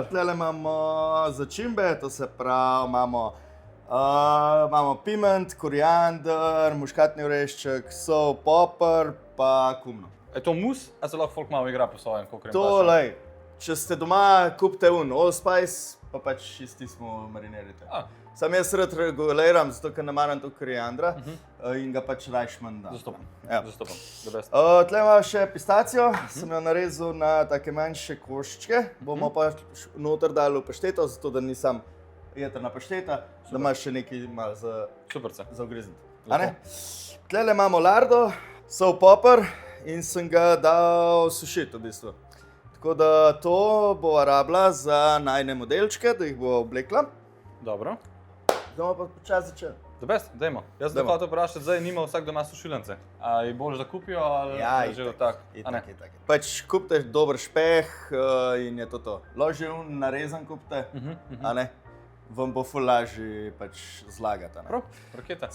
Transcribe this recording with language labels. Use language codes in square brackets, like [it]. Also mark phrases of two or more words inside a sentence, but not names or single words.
[sl] Tlele imamo začimbe, to se pravi, imamo piment, koriander, muškatni orešček, sol, poper, pa kumno. Je to mus, a se lahko folk malo igra po svojem, koliko To, lej, če ste doma, kupite allspice, pa pač čisti smo marinirite. Sam jaz rad reguliram, zato ker ne maram to koriandra in ga pač rajš manj dam. Zastopam, Ja. zastopam, [en] the best. [sl] Tle imamo še pistacijo, sem jo narezal na take manjše koščke. Bomo pa noter dali v pašteto, zato da ni sam jetrna pašteta, da imaš še nekaj malo Superce. za ugrizniti. A ne? Tlele imamo lardo, sol, poper in sem ga dal sušiti v bistvu. Tako da to bova rabila za najine modelčke, da jih bo oblekla. Dobro. Bomo pa počasi začeli. [en] The best, [sl] dajmo. Jaz sem hotel vprašati, zdaj nima vsak doma sušilence. A je bolj, da kupijo ali je že tak? A ne? Itak. Pač kupite dober špeh in je to. Ložil, narezan kupite, a ne? Vam bo ful lažje pač zlagati, a ne? Prav, raketa.